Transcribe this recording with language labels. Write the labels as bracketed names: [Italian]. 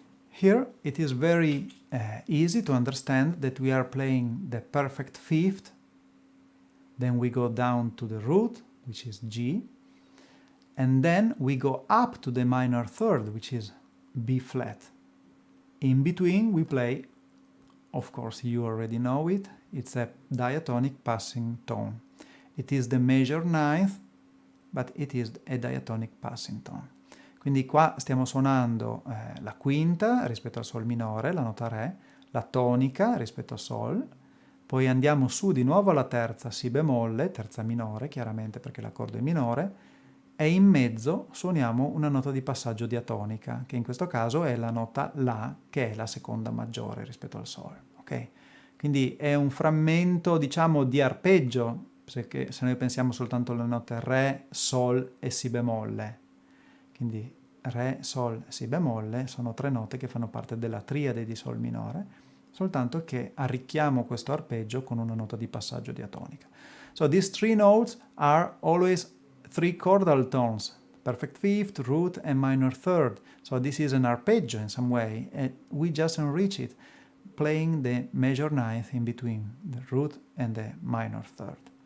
[English] Here it is very easy to understand that we are playing the perfect fifth, then we go down to the root, which is G, and then we go up to the minor third, which is B flat. In between we play, of course you already know it, it's a diatonic passing tone. It is the major ninth, but it is a diatonic passing tone. [Italian] Quindi qua stiamo suonando la quinta rispetto al Sol minore, la nota Re, la tonica rispetto al Sol, poi andiamo su di nuovo alla terza, Si bemolle, terza minore, chiaramente perché l'accordo è minore, e in mezzo suoniamo una nota di passaggio diatonica, che in questo caso è la nota La, che è la seconda maggiore rispetto al Sol. Okay? Quindi è un frammento, diciamo, di arpeggio, perché se noi pensiamo soltanto alle note Re, Sol e Si bemolle. Quindi Re, Sol, Si bemolle sono tre note che fanno parte della triade di Sol minore, soltanto che arricchiamo questo arpeggio con una nota di passaggio diatonica. [English] So these three notes are always three chordal tones, perfect fifth, root and minor third. So this is an arpeggio in some way, and we just enrich it, playing the major ninth in between the root and the minor third.